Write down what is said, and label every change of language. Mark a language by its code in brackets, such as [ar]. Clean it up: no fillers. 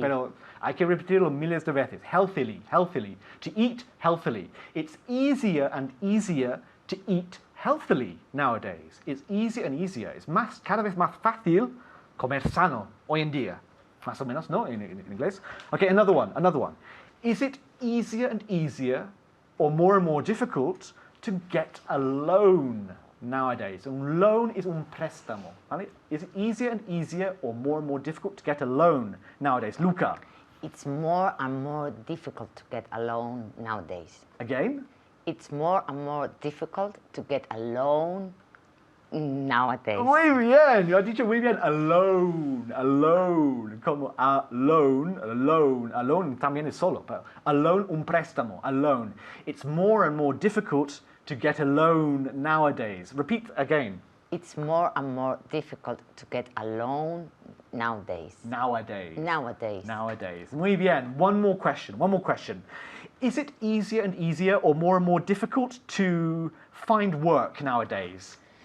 [es] pero hay que repetirlo miles de veces. [en] Healthily. Healthily. To eat healthily. It's easier and easier to eat healthily nowadays. It's easier and easier. [es] Es más, cada vez más fácil comer sano hoy en día. Más o menos, ¿no? En inglés. [en] Okay, another one. Is it easier and easier or more and more difficult to get a loan nowadays? Un loan is [es] un préstamo. ¿Vale? [en] Is it easier and easier or more and more difficult to get a loan nowadays? Luca. It's more and more difficult to get a loan nowadays. Again? It's more and more difficult to get a loan nowadays. [es] Muy bien, lo has dicho muy bien. Alone. Como alone también es solo. Pero alone, un préstamo. Alone. [en] It's more and more difficult to get a loan nowadays. Repeat again. It's more and more difficult to get a loan nowadays. Nowadays. [es] Muy bien. [en] One more question. Is it easier and easier or more and more difficult to find work nowadays?